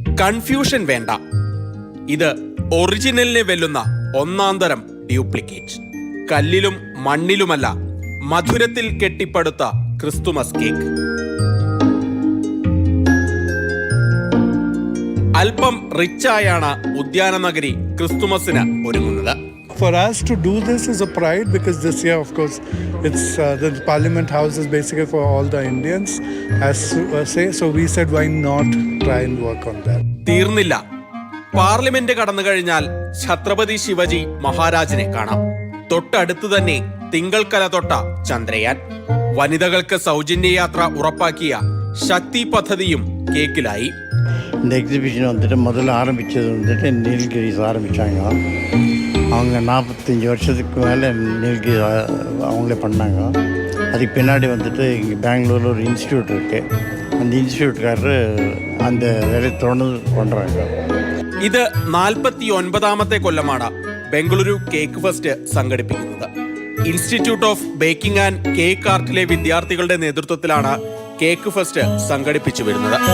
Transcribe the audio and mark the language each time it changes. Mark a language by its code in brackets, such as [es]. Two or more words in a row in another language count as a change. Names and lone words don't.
[ml] കൺഫ്യൂഷൻ വേണ്ട, ഇത് ഒറിജിനലിനെ വെല്ലുന്ന ഒന്നാന്തരം ഡ്യൂപ്ലിക്കേറ്റ്. കല്ലിലും മണ്ണിലുമല്ല, മധുരത്തിൽ കെട്ടിപ്പടുത്ത ക്രിസ്തുമസ് കേക്ക്. അല്പം റിച്ചായാണ് ഉദ്യാനനഗരി ക്രിസ്തുമസിന് ഒരുങ്ങുന്നത്. [en] For us to do this is a pride because this year, of course, it's the Parliament House is basically for all the Indians, as say. So we said, why not try and work on that? [ml] തീർന്നില്ല. പാർലമെന്റ് കടന്നു കഴിഞ്ഞാൽ ഛത്രപതി ശിവജി മഹാരാജിനെ കാണാം. തൊട്ടടുത്ത് തന്നെ തിങ്കൾക്കല തൊട്ട ചന്ദ്രയാൻ. വനിതകൾക്ക് സൗജന്യ യാത്ര ഉറപ്പാക്കിയ ശക്തി പദ്ധതിയും കേക്കിലായി. [ta] இந்த எக்ஸிபிஷன் வந்துட்டு முதல்ல ஆரம்பித்தது வந்துட்டு நீலகிரிஸ் ஆரம்பித்தாங்க. அவங்க 45 வருஷத்துக்கு மேலே நீலகிரி அவங்களே பண்ணாங்க. அதுக்கு பின்னாடி வந்துட்டு இங்கே பெங்களூரில் ஒரு இன்ஸ்டியூட் இருக்குது. அந்த இன்ஸ்டியூட்காரரு அந்த வேலையை தொடர்ந்து பண்ணுறாங்க. [ml] ഇത് 49ാമത്തെ കൊല്ലമാണ് ബംഗളൂരു കേക്ക് ഫെസ്റ്റ് സംഘടിപ്പിക്കുന്നത്. ഇൻസ്റ്റിറ്റ്യൂട്ട് ഓഫ് ബേക്കിംഗ് ആൻഡ് കേക്ക് ആർട്ടിലെ വിദ്യാർത്ഥികളുടെ നേതൃത്വത്തിലാണ് കേക്ക് ഫെസ്റ്റ് സംഘടിപ്പിച്ചു വരുന്നത്.